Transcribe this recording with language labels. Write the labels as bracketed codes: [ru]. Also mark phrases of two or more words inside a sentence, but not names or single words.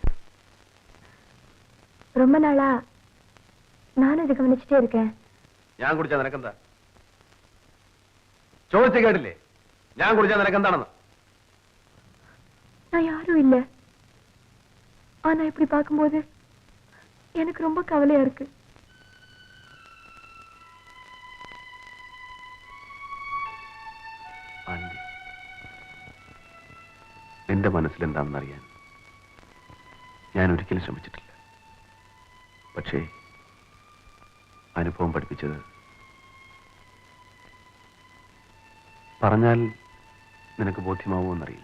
[ta] ரொம்ப நாளா நானும் இது கவனிச்சுட்டே இருக்கேன். [ml] ഞാൻ കുടിച്ചാ നിനക്കെന്താ? ചോദിച്ചു കേട്ടില്ലേ? ഞാൻ കുടിച്ചാ നിനക്കെന്താണെന്ന്? [ta] நான் யாரும் இல்ல. ஆனா இப்படி பார்க்கும்போது எனக்கு ரொம்ப கவலையா இருக்கு. [ml] എന്റെ മനസ്സിലെന്താണെന്നറിയാൻ ഞാൻ ഒരിക്കലും ശ്രമിച്ചിട്ടില്ല. പക്ഷേ അനുഭവം പഠിപ്പിച്ചത് പറഞ്ഞാൽ നിനക്ക് ബോധ്യമാവുമെന്നറിയില്ല.